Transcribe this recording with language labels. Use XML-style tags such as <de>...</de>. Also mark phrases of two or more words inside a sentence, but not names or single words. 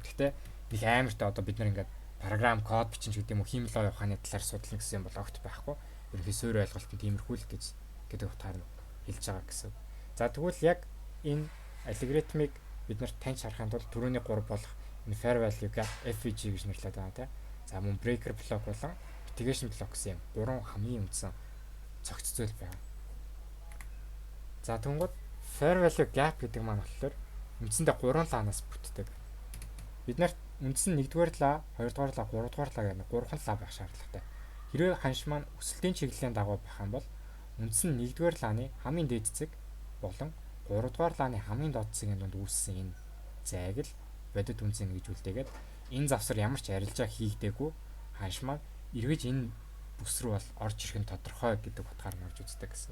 <mn>Гэхдээ нэг амартай одоо бид нар ингээд програм код бичин ч гэдэг юм уу хиймэл ухааны талаар судлах гэсэн юм бол огт байхгүй. Ерөнхий суурь ойлголт нь тиймэрхүү л гэж гэдэг утгаар нь хэлж байгаа гэсэн. За тэгвэл яг энэ алгоритмыг бид нарт таньж харахын тулд түрүүний 3 болох энэ</mn> <en>fair value-</en> <mn>г FVG гэж нэрлэдэг байгаа тийм. За мөн</mn> <en>breaker block</en> <mn>болон</mn> <en>mitigation block</en> <mn>гэсэн юм 3 хамгийн үндсэн цогц зүйл байна. За тэнгууд</mn> <en>fair value gap</en> <mn>гэдэг маань болохоор үндсэндээ 3 лаанаас бүтдэг. Бид нарт үндсэн 1-р лаа, 2-р лаа, 3-р лаа гэх 3 лаа байх шаардлагатай. Хэрвээ ханш маань өсөлтийн чиглэлийн дагуу байх юм бол үндсэн 1-р лааны хамгийн дээд зэг болон 3 дугаар лааны хамгийн доод засгийн дунд үүссэн энэ зайг л бодит үнцэн гэж үлдээгээд энэ завсар ямар ч арилжаа хийгдээгүй ханш маань эргэж энэ бүс рүү бол орж ирэх нь тодорхой гэдэг утгаар нь орж үздэг гэсэн.</mn>